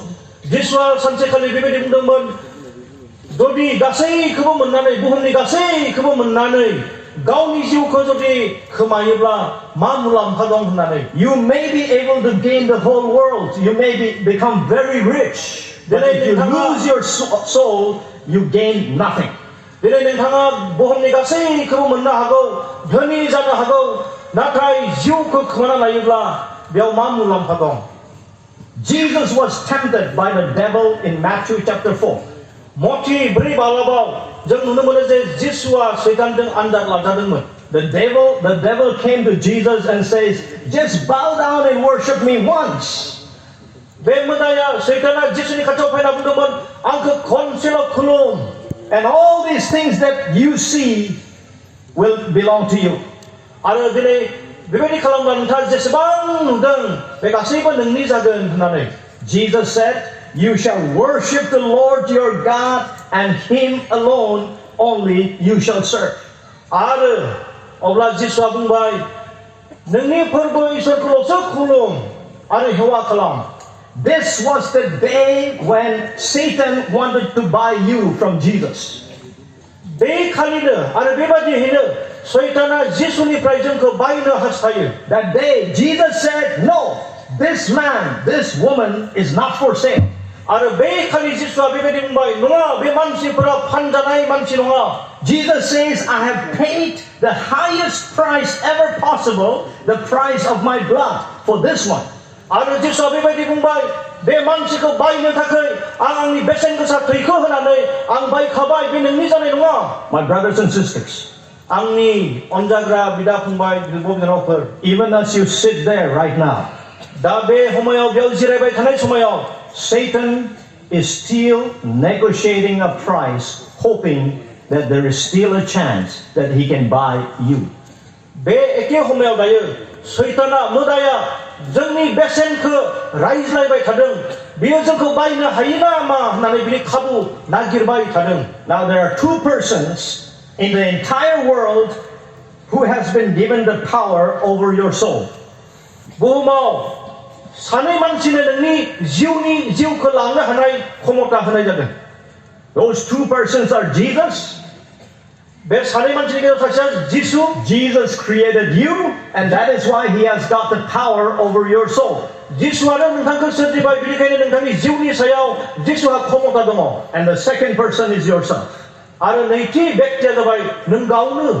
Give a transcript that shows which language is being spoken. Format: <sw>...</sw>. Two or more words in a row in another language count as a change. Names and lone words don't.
<brx>जिसुआ सानसेखालि बेबायदि बुंदोंमोन, जुदि गासैखौबो मोननानै, बुहुमनि गासैखौबो मोननानै गावनि जिउखौ जुदि खोमायोब्ला मा मुलाम्फा दं होननानै.</brx> <en>You may be able to gain the whole world. You may become very rich. But if you lose your soul, you gain nothing.</en> <brx>दिनै नोंथाङा बुहुमनि गासैखौबो मोननो हागौ, धोनि जानो हागौ, नाथाय जिउखौ खोमाना लायोब्ला बेयाव मा मुलाम्फा दं?</brx> <en>Jesus was tempted by the devil in Matthew chapter 4.</en> <brx>मथि 4 बालाबाव जों नुनो मोनो जे जिसुआ सैतानजों आनजाद लाजादोंमोन.</brx> <en>The devil came to Jesus and says, just bow down and worship me once.</en> <brx>बे मोदाया सैताना जिसुनि खाथियाव फैना बुंदोंमोन, आंखौ खनसेल' खुलुम.</brx> <en>And all these things that you see will belong to you.</en> <brx>आरो दिनै बेबायदि खालामब्ला नोंथाङा जेसेबां नुदों बे गासैबो नोंनि जागोन होननानै.</brx> <en>Jesus said, you shall worship the Lord your God, and him alone only you shall serve.</en> <brx>आरो अब्ला जिसुआ बुंबाय, नोंनि फोरबो इसोरखौल'सो खुलुम आरो हेवा खालाम.</brx> <en>This was the day when Satan wanted to buy you from Jesus.</en> <brx>बे खालिनो आरो बेबादियैनो सैताना जिसुनिफ्राय जोंखौ बायनो हास्थायो.</brx> <en>That day Jesus said, no, this man, this woman is not for sale.</en> <brx>आरो बे खालि जिसुआ बेबायदि बुंबाय, नङा, बे मानसिफोरा फानजानाय मानसि नङा.</brx> <en>Jesus says, I have paid the highest price ever possible, the price of my blood, for this one.</en> <brx>आरो जिसुआ बेबायदि बुंबाय, बे मानसिखौ बायनो थाखाय आं आंनि बेसेन गोसा थैखौ होनानै आं बायखाबाय, बे नोंनि जानाय नङा.</brx> <en>My brothers and sisters,</en> <brx>आंनि अनजाग्रा बिदा फंबाय, बिब' बिनानावफोर,</brx> <en>even as you sit there right now,</en> <brx>दा बे समायाव बेयाव जिरायबाय थानाय समायाव Satan is still negotiating a price, hoping that there is still a chance that he can buy you. बे एखे समायाव दायो सैताना, मोदाया जोंनि बेसेनखौ रायज्लायबाय थादों. बियो जोंखौ बायनो हायो नामा होननानै बिनि खाबु नागिरबाय थादों.</brx> <en>Now there are two persons in the entire world who has been given the power over your soul.</en> <brx>बुहुमाव सानै मानसिनो नोंनि जिउखौ लांनो हानाय क्षमता होनाय जादों.</brx> <en>Those two persons are Jesus.</en> <brx>बे सानै मानसिनि गेजेराव सासेया जिसु.</brx> <en>Jesus created you, and that is why he has got the power over your soul.</en> <brx>जिसुआनो नोंथांखौ सोरजिबाय, बेनिखायनो नोंथांनि जिउनि सायाव जिसुहा क्षमता दङ.</brx> <en>And the second person is yourself.</en> <brx>आरो नैथि व्यक्तिया जाबाय नों गावनो.</brx>